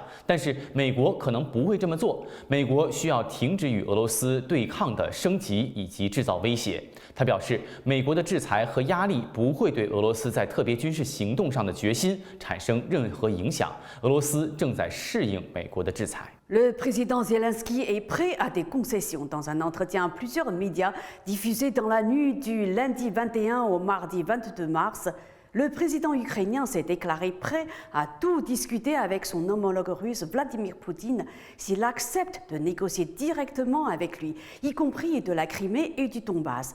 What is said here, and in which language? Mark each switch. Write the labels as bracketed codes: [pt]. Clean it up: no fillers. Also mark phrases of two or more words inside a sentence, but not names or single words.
[zh] 但是，美国可能不会这么做，美国需要停止与俄罗斯对抗的升级以及制造威胁。他表示，美国的制裁和压力不会对俄罗斯在特别军事行动上的决心产生任何影响。俄罗斯正在适应美国的制裁。 [fr] Le président Zelensky est prêt à des concessions. Dans un entretien à plusieurs médias diffusé dans la nuit du lundi 21 au mardi 22 mars, le président ukrainien s'est déclaré prêt à tout discuter avec son homologue russe Vladimir Poutine s'il accepte de négocier directement avec lui, y compris de la Crimée et du Donbass.